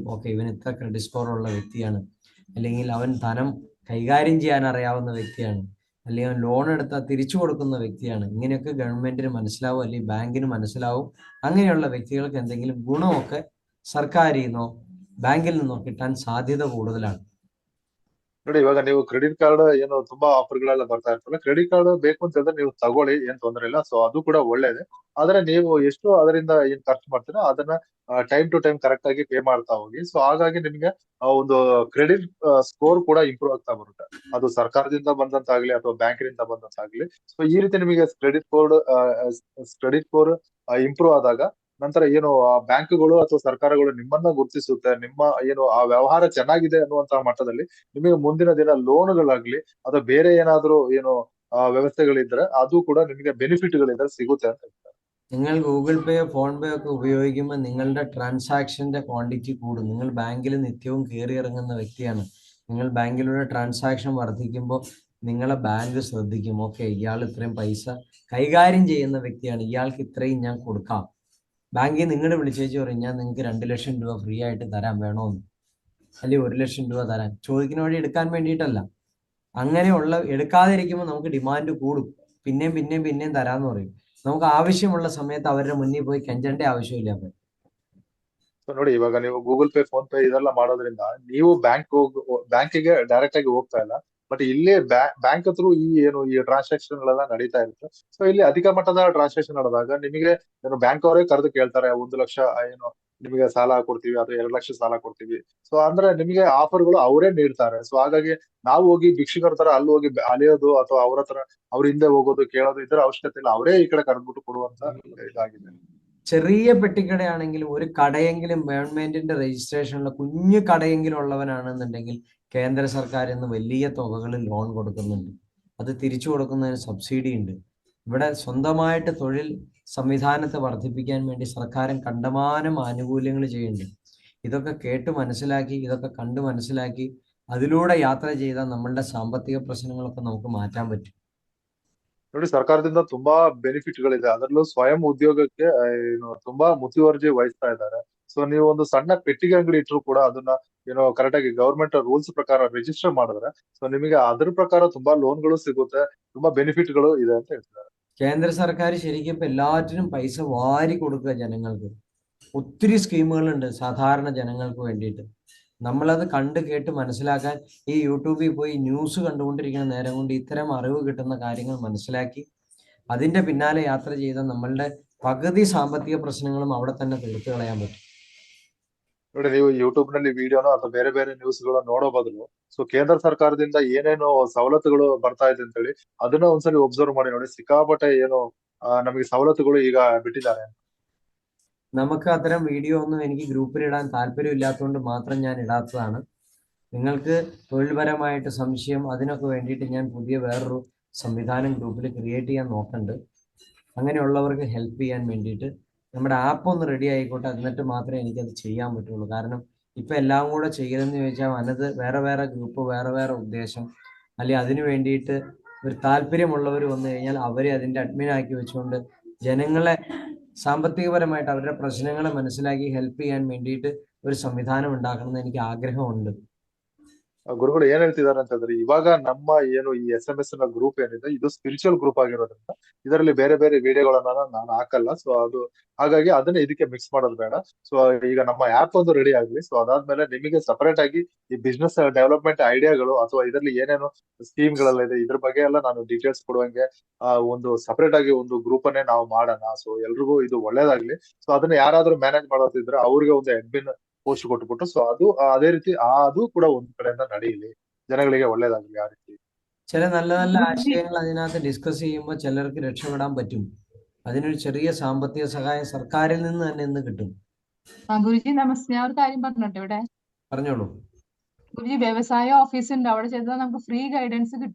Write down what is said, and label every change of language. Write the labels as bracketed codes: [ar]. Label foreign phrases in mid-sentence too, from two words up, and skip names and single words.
[ml] ഓക്കെ, ഇവൻ ഇത്ര [en] credit score [ml] ഉള്ള വ്യക്തിയാണ്, അല്ലെങ്കിൽ അവൻ ധനം കൈകാര്യം ചെയ്യാൻ അറിയാവുന്ന വ്യക്തിയാണ്, അല്ലെങ്കിൽ അവൻ ലോൺ എടുത്താൽ തിരിച്ചു കൊടുക്കുന്ന വ്യക്തിയാണ്. ഇങ്ങനെയൊക്കെ ഗവൺമെന്റിന് മനസ്സിലാവും, അല്ലെങ്കിൽ ബാങ്കിന് മനസ്സിലാവും. അങ്ങനെയുള്ള വ്യക്തികൾക്ക് എന്തെങ്കിലും ഗുണമൊക്കെ സർക്കാരിൽ നിന്നോ ബാങ്കിൽ നിന്നോ കിട്ടാൻ സാധ്യത കൂടുതലാണ്. [kn] ನೋಡಿ, ಇವಾಗ ನೀವು [en] credit card [kn] ಏನು ತುಂಬಾ ಆಫರ್ ಗಳೆಲ್ಲ ಬರ್ತಾ ಇರ್ತಲ್ಲ, [en] credit card [kn] ಬೇಕು ಅಂತ ಹೇಳಿದ್ರೆ ನೀವು ತಗೊಳ್ಳಿ, ಏನ್ ತೊಂದರೆ ಇಲ್ಲ. ಸೊ ಅದು ಕೂಡ ಒಳ್ಳೇದೇ. ಆದ್ರೆ ನೀವು ಎಷ್ಟು ಅದರಿಂದ ಏನ್ ಖರ್ಚು ಮಾಡ್ತೀರಾ ಅದನ್ನ [en] time to time correct [kn] ಆಗಿ ಪೇ ಮಾಡ್ತಾ ಹೋಗಿ. ಸೊ ಹಾಗಾಗಿ ನಿಮ್ಗೆ ಒಂದು [en] credit score [kn] ಕೂಡ ಇಂಪ್ರೂವ್ ಆಗ್ತಾ ಬರುತ್ತೆ. ಅದು ಸರ್ಕಾರದಿಂದ ಬಂದಂತಾಗ್ಲಿ ಅಥವಾ ಬ್ಯಾಂಕಿನಿಂದ ಬಂದಂತಾಗ್ಲಿ. ಸೊ ಈ ರೀತಿ ನಿಮಗೆ [en] credit score improve [kn] ಆದಾಗ ನಂತರ ಏನು ಬ್ಯಾಂಕ್ಗಳು ಅಥವಾ ಸರ್ಕಾರಗಳು ನಿಮ್ಮನ್ನ ಗುರುತಿಸುತ್ತೆ. ನಿಮ್ಮ ಏನು ಆ ವ್ಯವಹಾರ ಚೆನ್ನಾಗಿದೆ ಅನ್ನುವಂತಹ ಮಟ್ಟದಲ್ಲಿ ನಿಮಗೆ ಮುಂದಿನ ದಿನ ಲೋನ್ಗಳಾಗ್ಲಿ ಅಥವಾ ಬೇರೆ ಏನಾದ್ರು ಏನು വ്യവസ്ഥകളിದ್ರೆ ಅದು ಕೂಡ ನಿಮಗೆ ಬೆನಿಫಿಟ್ಗಳಿದ್ರೆ ಸಿಗುತ್ತೆ ಅಂತ ಹೇಳ್ತಾರೆ. [ml] നിങ്ങൾ ഗൂഗിൾ പേയോ ഫോൺ പേ ഒക്കെ ഉപയോഗിക്കുമ്പോൾ നിങ്ങളുടെ ട്രാൻസാക്ഷന്റെ ക്വാണ്ടിറ്റി കൂടും. നിങ്ങൾ ബാങ്കിൽ നിത്യവും കയറി ഇറങ്ങുന്ന വ്യക്തിയാണ്. നിങ്ങൾ ബാങ്കിലൂടെ ട്രാൻസാക്ഷൻ വർദ്ധിക്കുമ്പോൾ നിങ്ങളെ ബാങ്ക് ശ്രദ്ധിക്കും. ഓക്കെ, ഇയാൾ ഇത്രയും പൈസ കൈകാര്യം ചെയ്യുന്ന വ്യക്തിയാണ്, ഇയാൾക്ക് ഇത്രയും ഞാൻ കൊടുക്കാം. ബാങ്കിൽ നിങ്ങളുടെ വിളിച്ചേച്ച് പറയും ഞാൻ നിങ്ങൾക്ക് 2 ലക്ഷം രൂപ ഫ്രീ ആയിട്ട് തരാൻ വേണമെന്ന്, അല്ലെങ്കിൽ 1 ലക്ഷം രൂപ തരാൻ. ചോദിക്കുന്ന വഴി എടുക്കാൻ വേണ്ടിയിട്ടല്ല. അങ്ങനെയുള്ള എടുക്കാതിരിക്കുമ്പോൾ നമുക്ക് ഡിമാൻഡ് കൂടും. പിന്നെയും പിന്നെയും പിന്നെയും തരാന്ന് പറയും. നമുക്ക് ആവശ്യമുള്ള സമയത്ത് അവരുടെ മുന്നിൽ പോയി കെഞ്ചേണ്ട ആവശ്യമില്ല. [kn] ಸೊ ನೋಡಿ, ಇವಾಗ ನೀವು ಗೂಗಲ್ ಪೇ, ಫೋನ್ ಪೇ ಇದೆಲ್ಲ ಮಾಡೋದ್ರಿಂದ ನೀವು ಬ್ಯಾಂಕಿಗೆ ಡೈರೆಕ್ಟ್ ಆಗಿ ಹೋಗ್ತಾ ಇಲ್ಲ, ಬಟ್ ಇಲ್ಲಿ [en] bank through [kn] ಈ ಟ್ರಾನ್ಸಾಕ್ಷನ್ ಗಳೆಲ್ಲ ನಡೀತಾ ಇರುತ್ತೆ. ಸೊ ಇಲ್ಲಿ ಅಧಿಕ ಮಟ್ಟದ ಟ್ರಾನ್ಸಾಕ್ಷನ್ ನಡೆದಾಗ ನಿಮಗೆ ಏನು ಬ್ಯಾಂಕ್ ಅವರೇ ಕರೆದು ಕೇಳ್ತಾರೆ, 1 ಲಕ್ಷ ಏನು ನಿಮಗೆ ಸಾಲ ಕೊಡ್ತೀವಿ ಅಥವಾ 2 ಲಕ್ಷ ಸಾಲ ಕೊಡ್ತೀವಿ. ಸೊ ಅಂದ್ರೆ ನಿಮಗೆ ಆಫರ್ಗಳು ಅವರೇ ನೀಡ್ತಾರೆ. ಸೊ ಹಾಗಾಗಿ ನಾವು ಹೋಗಿ ಭಿಕ್ಷುಕರ ತರ ಅಲ್ಲಿ ಹೋಗಿ ಅಲಿಯೋದು ಅಥವಾ ಅವ್ರ ಹತ್ರ ಅವ್ರ ಹಿಂದೆ ಹೋಗೋದು ಕೇಳೋದು ಇದರ ಅವಶ್ಯಕತೆ ಇಲ್ಲ. ಅವರೇ ಈ ಕಡೆ ಕರೆದ್ಬಿಟ್ಟು ಕೊಡುವಂತ ಇದಾಗಿದೆ. [ml] ചെറിയ പെട്ടിക്കടയാണെങ്കിലും ഒരു കടയെങ്കിലും ഗവൺമെന്റിന്റെ രജിസ്ട്രേഷനുള്ള കുഞ്ഞു കടയെങ്കിലും ഉള്ളവനാണെന്നുണ്ടെങ്കിൽ കേന്ദ്ര സർക്കാരിൽ നിന്ന് വലിയ തുകകളിൽ ലോൺ കൊടുക്കുന്നുണ്ട്. അത് തിരിച്ചു കൊടുക്കുന്നതിന് സബ്സിഡി ഉണ്ട്. ഇവിടെ സ്വന്തമായിട്ട് തൊഴിൽ സംവിധാനത്തെ വർദ്ധിപ്പിക്കാൻ വേണ്ടി സർക്കാരും കണ്ടമാനം ആനുകൂല്യങ്ങൾ ചെയ്യുന്നുണ്ട്. ഇതൊക്കെ കേട്ട് മനസ്സിലാക്കി, ഇതൊക്കെ കണ്ട് മനസ്സിലാക്കി അതിലൂടെ യാത്ര ചെയ്താൽ നമ്മളുടെ സാമ്പത്തിക പ്രശ്നങ്ങളൊക്കെ നമുക്ക് മാറ്റാൻ പറ്റും. [kn] ನೋಡಿ, ಸರ್ಕಾರದಿಂದ ತುಂಬಾ ಬೆನಿಫಿಟ್ಗಳಿದೆ. ಅದರಲ್ಲೂ ಸ್ವಯಂ ಉದ್ಯೋಗಕ್ಕೆ ಏನು ತುಂಬಾ ಮುತುವರ್ಜಿ ವಹಿಸ್ತಾ ಇದ್ದಾರೆ. ಸೊ ನೀವು ಒಂದು ಸಣ್ಣ ಪೆಟ್ಟಿಗೆ ಅಂಗಡಿ ಇಟ್ಟರು ಕೂಡ ಅದನ್ನ ಏನೋ ಕರೆಕ್ಟ್ ಆಗಿ [en] government rules [kn] ಪ್ರಕಾರ ರಿಜಿಸ್ಟರ್ ಮಾಡಿದ್ರೆ ಸೊ ನಿಮಗೆ ಅದ್ರ ಪ್ರಕಾರ ತುಂಬಾ ಲೋನ್ಗಳು ಸಿಗುತ್ತೆ, ತುಂಬಾ ಬೆನಿಫಿಟ್ಗಳು ಇದೆ ಅಂತ ಹೇಳ್ತಿದ್ದಾರೆ. [ml] കേന്ദ്ര സർക്കാർ ശരിക്കും ഇപ്പൊ എല്ലാറ്റിനും പൈസ വാരി കൊടുക്കുക ജനങ്ങൾക്ക്. ഒത്തിരി സ്കീമുകളുണ്ട് സാധാരണ ജനങ്ങൾക്ക് വേണ്ടിയിട്ട്. നമ്മളത് കണ്ട് കേട്ട് മനസ്സിലാക്കാൻ ഈ യൂട്യൂബിൽ പോയി ന്യൂസ് കണ്ടുകൊണ്ടിരിക്കുന്ന നേരം കൊണ്ട് ഇത്തരം അറിവ് കിട്ടുന്ന കാര്യങ്ങൾ മനസ്സിലാക്കി അതിന്റെ പിന്നാലെ യാത്ര ചെയ്ത നമ്മളുടെ പകുതി സാമ്പത്തിക പ്രശ്നങ്ങളും അവിടെ തന്നെ തീർത്തു കളയാൻ പറ്റും. [kn] ನೋಡಿ, ನೀವು ಯೂಟ್ಯೂಬ್ ನಲ್ಲಿ ವಿಡಿಯೋನೋ ಅಥವಾ ಬೇರೆ ಬೇರೆ ನ್ಯೂಸ್ ಗಳು ನೋಡೋ ಬದಲು ಸೊ ಕೇಂದ್ರ ಸರ್ಕಾರದಿಂದ ಏನೇನು ಸವಲತ್ತುಗಳು ಬರ್ತಾ ಇದೆ ಅಂತ ಹೇಳಿ ಅದನ್ನ ಒಂದ್ಸಲಿ ಒಬ್ಸರ್ವ್ ಮಾಡಿ ನೋಡಿ. ಸಿಕ್ಕಾಪಟ್ಟೆ ಏನು ನಮಗೆ സവലത്തുകൾ ಈಗ ಬಿಟ್ಟಿದ್ದಾರೆ. [ml] നമുക്ക് അത്തരം വീഡിയോ ഒന്നും എനിക്ക് ഗ്രൂപ്പിൽ ഇടാൻ താല്പര്യമില്ലാത്തതുകൊണ്ട് മാത്രം ഞാൻ ഇടാത്തതാണ്. നിങ്ങൾക്ക് തൊഴിൽപരമായിട്ട് സംശയം അതിനൊക്കെ വേണ്ടിയിട്ട് ഞാൻ പുതിയ വേറൊരു സംവിധാനം ഗ്രൂപ്പിൽ ക്രിയേറ്റ് ചെയ്യാൻ നോക്കുന്നുണ്ട്. അങ്ങനെയുള്ളവർക്ക് ഹെൽപ്പ് ചെയ്യാൻ വേണ്ടിയിട്ട് നമ്മുടെ ആപ്പ് ഒന്ന് റെഡി ആയിക്കോട്ടെ, എന്നിട്ട് മാത്രമേ എനിക്കത് ചെയ്യാൻ പറ്റുള്ളൂ. കാരണം ഇപ്പം എല്ലാം കൂടെ ചെയ്യണമെന്ന് ചോദിച്ചാൽ അനത് വേറെ വേറെ ഗ്രൂപ്പ്, വേറെ വേറെ ഉദ്ദേശം, അല്ലെങ്കിൽ അതിന് വേണ്ടിയിട്ട് ഒരു താല്പര്യമുള്ളവർ വന്നു കഴിഞ്ഞാൽ അവരെ അതിൻ്റെ അഡ്മിനാക്കി വെച്ചുകൊണ്ട് ജനങ്ങളെ സാമ്പത്തികപരമായിട്ട് അവരുടെ പ്രശ്നങ്ങളെ മനസ്സിലാക്കി ഹെൽപ്പ് ചെയ്യാൻ വേണ്ടിയിട്ട് ഒരു സംവിധാനം ഉണ്ടാക്കണമെന്ന് എനിക്ക് ആഗ്രഹമുണ്ട്. [kn] ಗುರುಗಳು ಏನ್ ಹೇಳ್ತಿದ್ದಾರೆ ಅಂತಂದ್ರೆ, ಇವಾಗ ನಮ್ಮ ಏನು ಈ SMS ನ ಗ್ರೂಪ್ ಏನಿದೆ ಇದು [en] spiritual group [kn] ಆಗಿರೋದ್ರಿಂದ ಇದರಲ್ಲಿ ಬೇರೆ ಬೇರೆ ವಿಡಿಯೋಗಳನ್ನ ನಾನು ಹಾಕಲ್ಲ. ಸೊ ಅದು ಹಾಗಾಗಿ ಅದನ್ನ ಇದಕ್ಕೆ ಮಿಕ್ಸ್ ಮಾಡೋದು ಬೇಡ. ಸೊ ಈಗ ನಮ್ಮ ಆಪ್ ಒಂದು ರೆಡಿ ಆಗ್ಲಿ. ಸೊ ಅದಾದ್ಮೇಲೆ ನಿಮಗೆ ಸಪರೇಟ್ ಆಗಿ ಈ [en] business development ideas [kn] ಅಥವಾ ಇದರಲ್ಲಿ ಏನೇನು ಸ್ಕೀಮ್ ಗಳೆಲ್ಲ ಇದೆ ಇದ್ರ ಬಗ್ಗೆ ಎಲ್ಲ ನಾನು ಡೀಟೇಲ್ಸ್ ಕೊಡುವಂಗೆ ಒಂದು ಸಪರೇಟ್ ಆಗಿ ಒಂದು ಗ್ರೂಪ್ ಅನ್ನೇ ನಾವು ಮಾಡೋಣ. ಸೊ ಎಲ್ರಿಗೂ ಇದು ಒಳ್ಳೇದಾಗ್ಲಿ. ಸೊ ಅದನ್ನ ಯಾರಾದ್ರೂ ಮ್ಯಾನೇಜ್ ಮಾಡೋದಿದ್ರೆ ಅವ್ರಿಗೆ ಒಂದು [en] admin post [kn] ಕೊಟ್ಬಿಟ್ಟು ಸೊ ಅದು ಅದೇ ರೀತಿ ಅದು ಕೂಡ ಒಂದ್ ಕಡೆಯಿಂದ ನಡೆಯಲಿ, ಜನಗಳಿಗೆ ಒಳ್ಳೇದಾಗಲಿ. ಆ ರೀತಿ [ml] ചില നല്ല നല്ല ആശയങ്ങൾ അതിനകത്ത് ഡിസ്കസ് ചെയ്യുമ്പോൾ ചിലർക്ക് രക്ഷപ്പെടാൻ പറ്റും. അതിനൊരു ചെറിയ സാമ്പത്തിക സഹായം സർക്കാരിൽ നിന്ന് തന്നെ ഇന്ന് കിട്ടും. ഗുരുജി നമസ്തേ. ഞാൻ ഒരു കാര്യം പറഞ്ഞോട്ടെ ഇവിടെ. പറഞ്ഞോളൂ. ഗുരുജി, വ്യവസായ ഓഫീസ് ഉണ്ട്, അവിടെ ചെയ്താൽ നമുക്ക് [en] free guidance [ml] കിട്ടും.